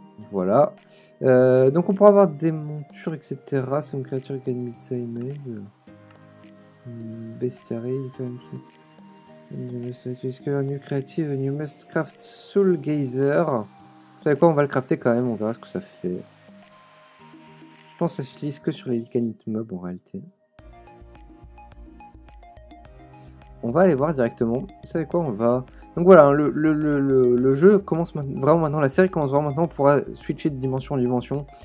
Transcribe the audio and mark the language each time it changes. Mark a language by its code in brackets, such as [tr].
[fr] Voilà. Donc, on pourra avoir des montures, etc. [en] Some creature can be tamed. Bestiary, you must discover a new creative and you must craft Soul Gazer. [fr] Vous savez quoi, on va le crafter quand même, on verra ce que ça fait. Je pense que ça s'utilise que sur les Lycanite Mob en réalité. On va aller voir directement. Vous savez quoi, on va... Donc voilà, le jeu commence vraiment maintenant, la série commence vraiment maintenant, on pourra switcher de dimension en dimension.